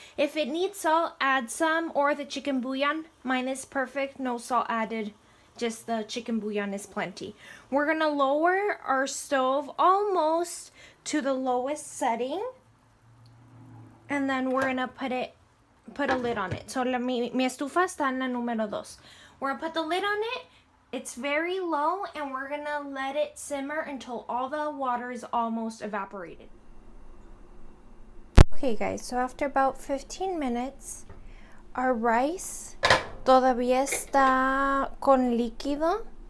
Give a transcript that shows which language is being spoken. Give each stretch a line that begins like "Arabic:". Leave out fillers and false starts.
English: If it needs salt, add some, or the chicken bouillon. Mine is perfect, no salt added. Just the chicken bouillon is plenty. We're gonna lower our stove almost to the lowest setting, and then we're gonna put a lid on it.
Spanish: So mi estufa está en la número 2.
English: We're gonna put the lid on it. It's very low, and we're gonna let it simmer until all the water is almost evaporated. Okay guys, so after about 15 minutes, our rice
Spanish: todavía está con líquido.